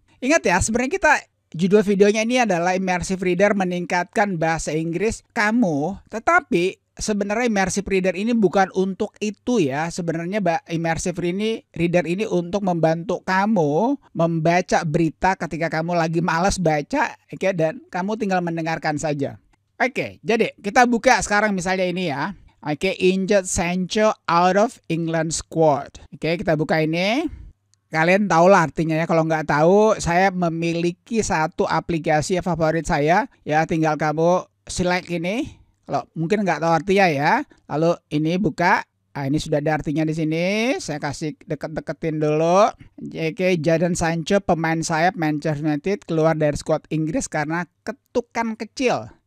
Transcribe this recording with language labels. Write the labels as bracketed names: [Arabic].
[Indonesian] Ingat ya, sebenarnya kita judul videonya ini adalah Immersive Reader meningkatkan bahasa Inggris kamu, tetapi sebenarnya Immersive Reader ini bukan untuk itu ya. Sebenarnya Immersive Reader ini untuk membantu kamu membaca berita ketika kamu lagi malas baca, oke, dan kamu tinggal mendengarkan saja. Oke, jadi kita buka sekarang misalnya ini ya. [English] Oke, Injured Sancho out of England squad. [Indonesian] Oke, kita buka ini. Kalian tahu lah artinya ya. Kalau nggak tahu, saya memiliki satu aplikasi favorit saya. Ya, tinggal kamu select ini. Kalau mungkin nggak tahu artinya ya. Lalu ini buka. Ini sudah ada artinya di sini. Saya kasih deket-deketin dulu. Oke, Jadon Sancho pemain sayap Manchester United keluar dari skuad Inggris karena ketukan kecil.